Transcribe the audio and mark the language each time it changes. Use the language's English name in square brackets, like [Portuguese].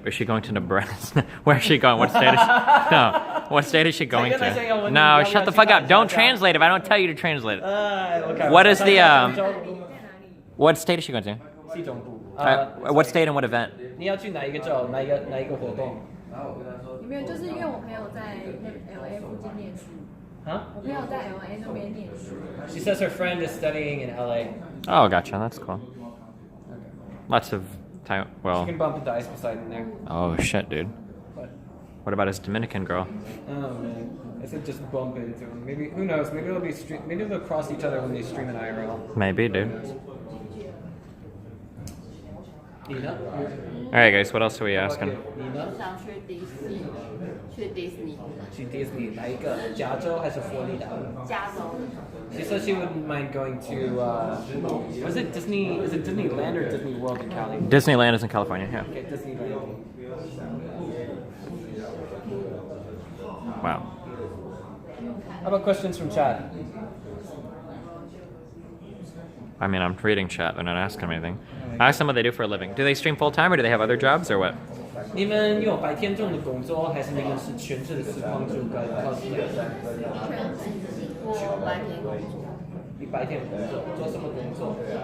[English] Is she going to Nebraska? Where is she going? What state is she? No. What state is she going to? No, shut the fuck up! Don't translate if I don't tell you to translate it. What is the What state is she going to? [Chinese] 西中部。 [English] What state and what event? [Chinese] 你要去哪一个州？哪一个活动？没有，就是因为我朋友在LA 附近念书。啊？我朋友在 LA 那边念书。 [English] She says her friend is studying in LA. Oh, gotcha. That's cool. Lots of time. You Well. can bump into Ice Poseidon there. Oh shit, dude. What? What about his Dominican girl? Oh man, I said just bump into him. Maybe who knows? Maybe they'll be maybe they'll cross each other when they stream in IRL. Maybe, dude. Nina? All right, guys. What else are we asking? Nina? [Chinese] 想去迪士尼，去迪士尼，去 Disney 哪一个？加州还是佛罗里达？加州。 [English] She said she wouldn't mind going to was it Disney? Is it Disneyland or Disney World in Cali? Disneyland is in California. Yeah. Okay, Disneyland. Wow. How about questions from chat? I mean, I'm reading chat. They're not asking me anything. Ask them what they do for a living. Do they stream full time or do they have other jobs or what? [Chinese] 你们有白天中的工作，还是你们是全职的实况主跟 cosplay？我白天工作，你白天工作做什么工作？